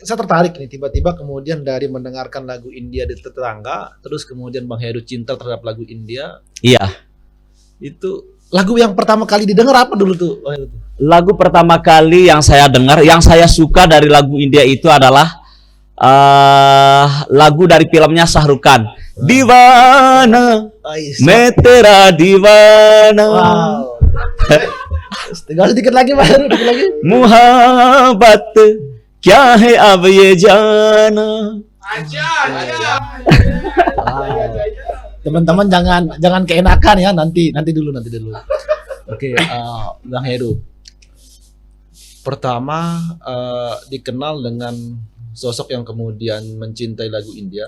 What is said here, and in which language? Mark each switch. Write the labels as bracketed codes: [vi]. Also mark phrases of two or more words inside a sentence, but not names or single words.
[id] Saya tertarik nih tiba-tiba kemudian dari mendengarkan lagu India di tetangga, terus kemudian Bang Heru cinta terhadap lagu India. Iya. Itu lagu yang pertama kali didengar apa dulu tuh? Bang Heru tuh? Lagu pertama kali yang saya dengar, yang saya suka dari lagu India itu adalah lagu dari filmnya Shahrukh Khan. [hi] Divana, मैं तेरा दीवाना, [id] Wow. Tinggal sedikit lagi Bang Heru, dikit lagi. [hi] मुहब्बत क्या है अब ये जाना. [id] Teman-teman jangan keenakan ya, nanti dulu. Oke, Bang Heru. Pertama dikenal dengan sosok yang kemudian mencintai lagu India,